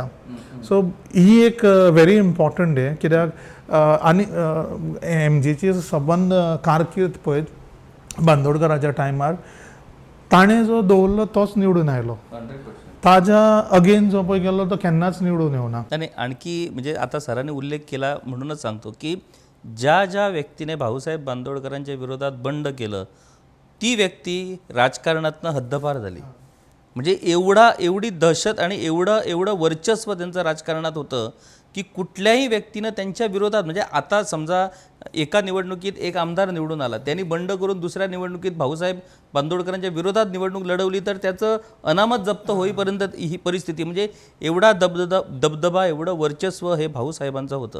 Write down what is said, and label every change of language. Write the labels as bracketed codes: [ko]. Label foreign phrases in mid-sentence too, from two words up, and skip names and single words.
[kok] सो ही एक [en] very important day, [kok] कित्याक आनी एमजीची सबंद कारकीर्द पळय बांदोडकराच्या टायमार ताणें जो दवरलो तोच निवडून आयलो. ताज्या अगेन जो पळय गेलो तो केन्नाच निवडून येवना. [mr] आणि आणखी म्हणजे आता सरांनी उल्लेख केला म्हणूनच सांगतो की ज्या व्यक्तीने भाऊसाहेब बांदोडकरांच्या विरोधात बंड केलं ती व्यक्ती राजकारणातनं हद्दपार झाली. म्हणजे एवढी दहशत आणि एवढं वर्चस्व त्यांचं राजकारणात होतं की कुठल्याही व्यक्तीनं त्यांच्या विरोधात, म्हणजे आता समजा एका निवडणुकीत एक आमदार निवडून आला, त्यांनी बंड करून दुसऱ्या निवडणुकीत भाऊसाहेब बांदोडकरांच्या विरोधात निवडणूक लढवली तर त्याचं अनामत जप्त होईपर्यंत ही परिस्थिती, म्हणजे एवढा दबदबा एवढं वर्चस्व हे भाऊसाहेबांचं होतं.